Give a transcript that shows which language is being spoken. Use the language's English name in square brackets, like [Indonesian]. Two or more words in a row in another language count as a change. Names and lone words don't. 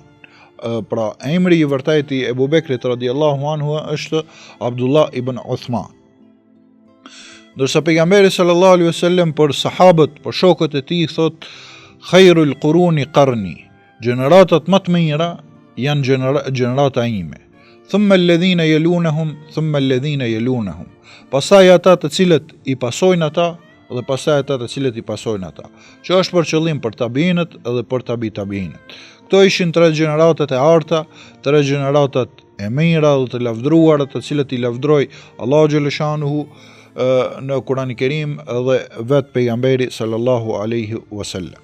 [Albanian] Pra emri i vërtet i Ebu Bekrit [Arabic] رضي الله عنه [Albanian] është Abdullah ibn Uthman. Ndërsa pejgamberi [Arabic] صلى الله عليه وسلم [Albanian] për sahabët, për shokët e tij thot [Arabic] خير القرون قرني, [Albanian] gjeneratat më të mira janë gjenerata ime. [Arabic] ثم الذين يلونهم، ثم الذين يلونهم. [Albanian] Pastaj ata të cilët i pasojnë ata dhe pastaj ata të cilët i pasojnë ata. Që është për qëllim për tabiinët edhe për tabiinët. Këto ishin 3 gjeneratat e arta, 3 gjeneratat e mira dhe të lavdruara, të cilët i lavdroi Allahu xhaleshanuhu në Kur'anin e Kerim dhe vet pejgamberi [Arabic] صلى الله عليه وسلم.